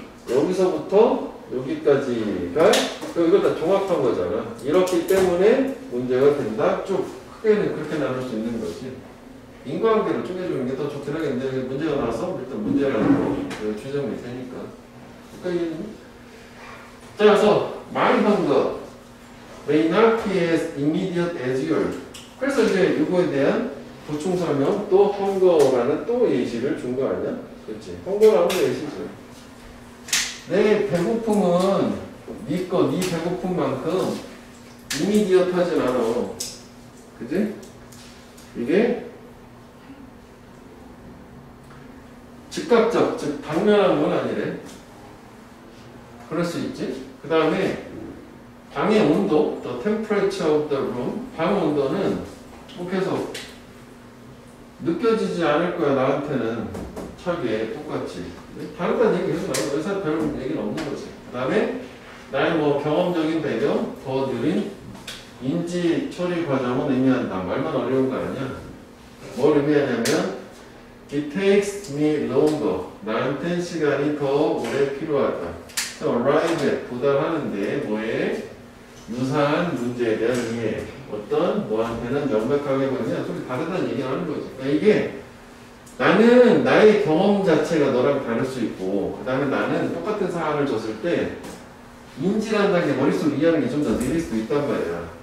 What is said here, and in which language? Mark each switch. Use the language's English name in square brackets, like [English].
[Korean] 여기서부터 여기까지가 이거 다 종합한 거잖아. 이렇기 때문에 문제가 된다. 쭉 크게는 그렇게 나눌 수 있는 거지. 인과관계를 쪼개주는 게 더 좋긴 하겠는데 문제가 나와서 일단 문제라는 거 주장이 되니까. 그러니까 자, 그래서 [English] my hunger may not be as immediate as yours. [Korean] 그래서 이제 이거에 대한 보충 설명 또 hunger라는 또 예시를 준 거 아니야? 그렇지. hunger라는 예시죠. 내 배고픔은 네 배고픔만큼 이미디어트하진 않아. 그지? 이게 즉각적, 즉 당면한 건 아니래. 그럴 수 있지. 그 다음에 방의 온도, [English] the temperature of the room, [Korean] 방 온도는 뭐 계속 느껴지지 않을 거야. 나한테는 차게 똑같이. 다르다는 얘기 계속 나오고 의사 별 얘기는 없는 거지. 그 다음에 나의 뭐 경험적인 배경, 더 느린 인지 처리 과정은 의미한다. 말만 어려운 거 아니야. 뭘 의미하냐면 [English] it takes me longer. [Korean] 나한텐 시간이 더 오래 필요하다. [English] arrive at, [Korean] 도달하는데 뭐에 유사한 문제에 대한 이해. 어떤 뭐한테는 명백하게 보이냐. 좀 다르다는 얘기를 하는 거지. 그러니까 이게 나는 나의 경험 자체가 너랑 다를 수 있고 그 다음에 나는 똑같은 사안을 줬을 때 인지한다는 게 머릿속으로 이해하는 게 좀 더 느릴 수도 있단 말이야.